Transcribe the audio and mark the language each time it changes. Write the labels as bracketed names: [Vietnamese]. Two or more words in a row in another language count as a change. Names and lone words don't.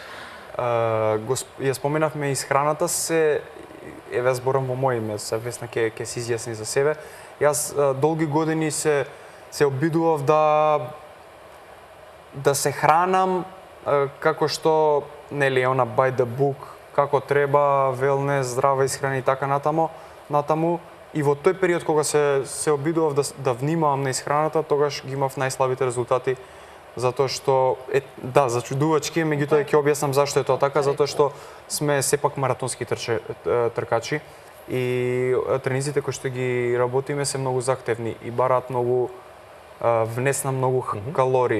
[Macedonian] Ја споменавме исхраната, еве зборам во моје име, се Весна ќе се изјасни за себе. Јас долги години се обидував да се хранам како што нели она [English] by the book, [Macedonian] како треба, велнес, здрава исхрана и така натаму. И во тој период кога се обидував да внимавам на исхраната, тогаш ги имав најслабите резултати, затоа што зачудувачки, меѓутоа ќе објаснам зашто е тоа така, затоа што сме сепак маратонски тркачи и тренизите кои што ги работиме се многу захтевни и бараат многу внес на многу калории.